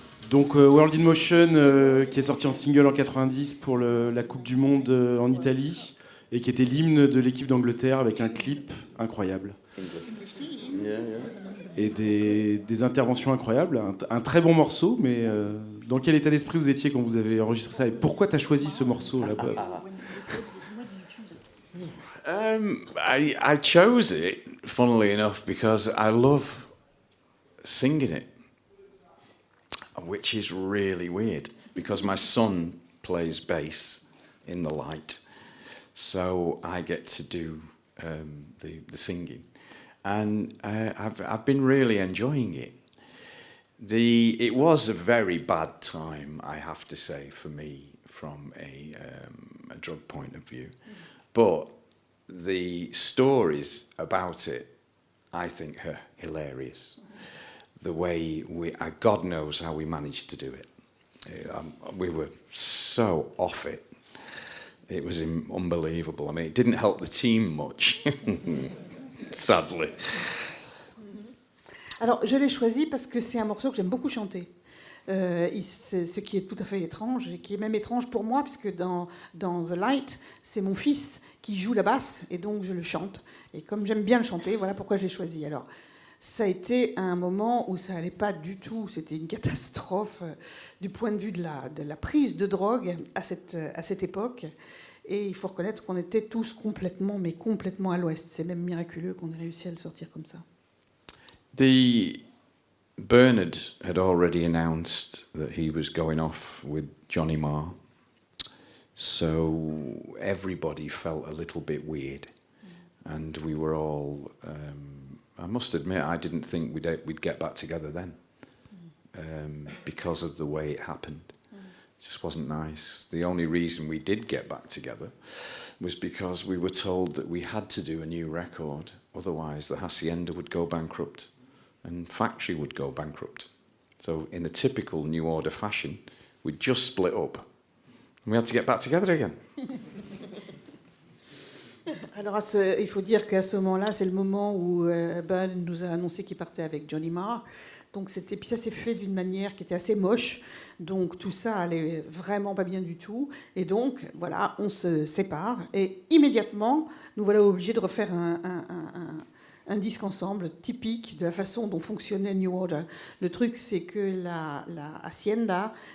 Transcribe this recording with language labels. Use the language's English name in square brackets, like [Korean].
[French] Donc World in Motion, qui est sorti en single en 90 pour la Coupe du Monde en Italie, et qui était l'hymne de l'équipe d'Angleterre avec un clip incroyable. Et des interventions incroyables. Un très bon morceau, mais dans quel état d'esprit vous étiez quand vous avez enregistré ça? Et pourquoi tu as choisi ce morceau là-bas? [English] I chose it, funnily enough, because I love singing it. Which is really weird because my son plays bass in the light, so I get to do the singing, and I've been really enjoying it. It was a very bad time, I have to say, for me from a drug point of view, but the stories about it, I think, are hilarious. The way God knows how we managed to do it. We were so off it. It was unbelievable. I mean, it didn't help the team much, sadly. [French] Alors, je l'ai choisi parce que c'est un morceau que j'aime beaucoup chanter. Ce qui est tout à fait étrange, et qui est même étrange pour moi, puisque dans The Light, c'est mon fils qui joue la basse, et donc je le chante. Et comme j'aime bien le chanter, voilà pourquoi je l'ai choisi. Alors, ça a été un moment où ça n'allait pas du tout. C'était une catastrophe du point de vue de la prise de drogue à cette époque. Et il faut reconnaître qu'on était tous complètement à l'ouest. C'est même miraculeux qu'on ait réussi à le sortir comme ça. [English] Bernard had already announced that he was going off with Johnny Marr. So everybody felt a little bit weird. And we were all... I must admit, I didn't think we'd get back together then, because of the way it happened. It just wasn't nice. The only reason we did get back together was because we were told that we had to do a new record, otherwise the Hacienda would go bankrupt and Factory would go bankrupt. So in a typical New Order fashion, we'd just split up and we had to get back together again. [French] Alors, il faut dire qu'à ce moment-là, c'est le moment où Bud nous a annoncé qu'il partait avec Johnny Marr. Donc, puis ça s'est fait d'une manière qui était assez moche. Donc, tout ça allait vraiment pas bien du tout. Et donc, voilà, on se sépare. Et immédiatement, nous voilà obligés de refaire un disque ensemble, typique de la façon dont fonctionnait New Order. Le truc, c'est que la Hacienda